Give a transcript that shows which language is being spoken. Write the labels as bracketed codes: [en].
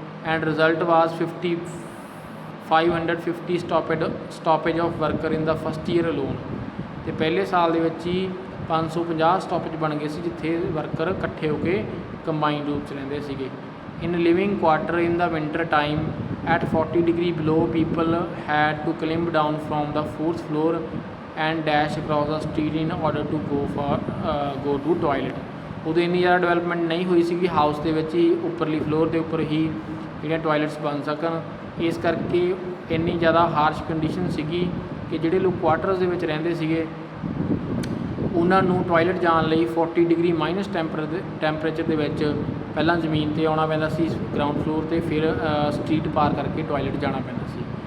[en] And result was 550 stoppage of worker in the first year alone. [pa] ਅਤੇ ਪਹਿਲੇ ਸਾਲ ਦੇ ਵਿੱਚ ਹੀ 550 ਸਟਾਪੇਜ ਬਣ ਗਏ ਸੀ ਜਿੱਥੇ ਵਰਕਰ ਇਕੱਠੇ ਹੋ ਕੇ ਕੰਬਾਈਨ ਰੂਪ 'ਚ ਰਹਿੰਦੇ ਸੀਗੇ। [en] In living quarter in the winter time at 40 degree below, people had to climb down from the 4th floor and dash across the street in order to go to toilet। [pa] ਉਦੋਂ ਇੰਨੀ ਜ਼ਿਆਦਾ development ਨਹੀਂ ਹੋਈ ਸੀਗੀ ਹਾਊਸ ਦੇ ਵਿੱਚ ਹੀ ਉੱਪਰਲੀ floor ਦੇ ਉੱਪਰ ਹੀ ਜਿਹੜੀਆਂ ਟੋਇਲਟਸ ਬਣ ਸਕਣ, ਇਸ ਕਰਕੇ ਇੰਨੀ ਜ਼ਿਆਦਾ ਹਾਰਸ਼ ਕੰਡੀਸ਼ਨ ਸੀਗੀ ਕਿ ਜਿਹੜੇ ਲੋਕ ਕੁਆਟਰਸ ਦੇ ਵਿੱਚ ਰਹਿੰਦੇ ਸੀਗੇ ਉਹਨਾਂ ਨੂੰ ਟੋਇਲਟ ਜਾਣ ਲਈ 40 ਡਿਗਰੀ ਮਾਈਨਸ ਟੈਂਪਰੇਚਰ ਦੇ ਵਿੱਚ ਪਹਿਲਾਂ ਜ਼ਮੀਨ 'ਤੇ ਆਉਣਾ ਪੈਂਦਾ ਸੀ ਗਰਾਊਂਡ ਫਲੋਰ 'ਤੇ, ਫਿਰ ਸਟਰੀਟ ਪਾਰ ਕਰਕੇ ਟੋਇਲਟ ਜਾਣਾ ਪੈਂਦਾ ਸੀ।